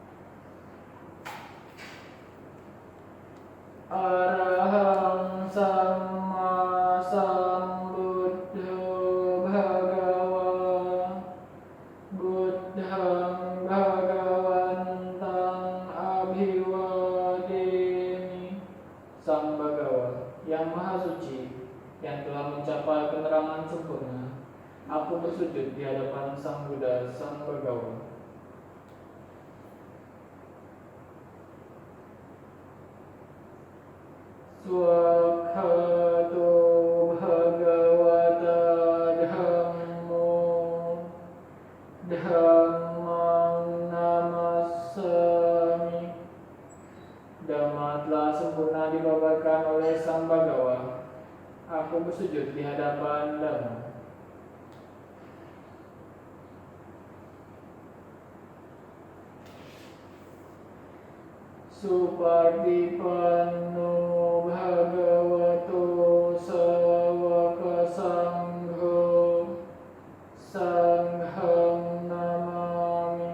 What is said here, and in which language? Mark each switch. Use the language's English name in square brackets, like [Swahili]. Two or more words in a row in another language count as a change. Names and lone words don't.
[Pali] Arahang Samma Sambuddho Bhagawa Buddhang Bhagawantang Abhiwademi. [Indonesian] Sang Bhagawa yang Maha Suci, yang telah mencapai penerangan sempurna, aku bersujud di hadapan Sang Buddha, Sang Bhagawa. [Pali] Swakhato Bhagavata Dhammo Dhammang Namassami. [Indonesian] Dhamma telah sempurna dibabarkan oleh Sang Bhagawa. Aku bersujud di hadapan Dhamma. [Pali] Supardipanno Bhagavato Sawaka Sangho Sangham Namami.